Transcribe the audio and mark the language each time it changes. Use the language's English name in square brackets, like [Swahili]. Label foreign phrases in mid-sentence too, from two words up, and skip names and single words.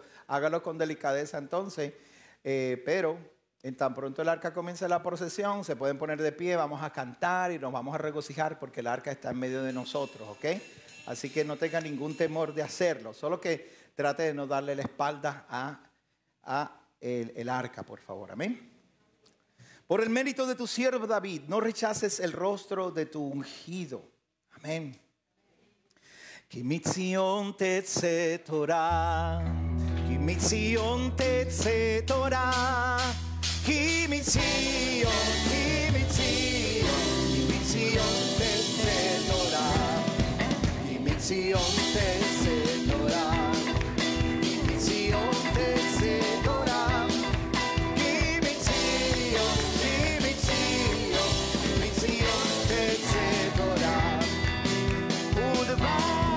[Spanish] Hágalo con delicadeza entonces, pero en tan pronto el arca comience la procesión, se pueden poner de pie, vamos a cantar y nos vamos a regocijar porque el arca está en medio de nosotros, ¿ok? Así que no tenga ningún temor de hacerlo, solo que trate de no darle la espalda a el arca, por favor, amén. Por el mérito de tu siervo David, no rechaces el rostro de tu ungido, amén. [Hebrew] כי מציון תצא תורה, כי מציון תצא תורה, כי מציון תצא תורה, כי מציון תצא תורה, כי מציון תצא תורה, כי מציון תצא תורה, ודבר.